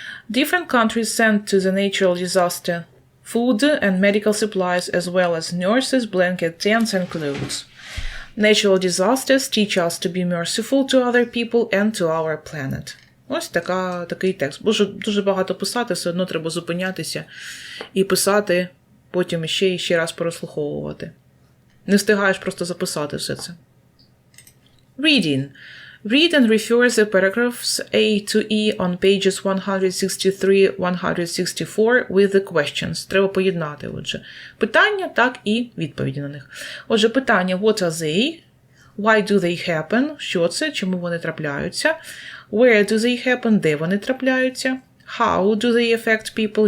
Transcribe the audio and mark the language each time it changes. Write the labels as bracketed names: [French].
[English] Different countries send to the natural disaster food and medical supplies as well as nurses, blankets, tents and clothes. Natural disasters teach us to be merciful to other people and to our planet. [Ukrainian] Ось такий текст. Дуже багато писати, все одно треба зупинятися і писати, потім ще і ще раз переслуховувати. Не встигаєш просто записати все це. [English] Reading. Read and refer the paragraphs A to E on pages 163-164 with the questions. [Ukrainian] Треба поєднати, отже. Питання, так і відповіді на них. Отже, питання [English] what are they? Why do they happen? [Ukrainian] Що це? Чому вони трапляються? [English] Where do they happen? [Ukrainian] Де вони трапляються? [English] How do they affect people?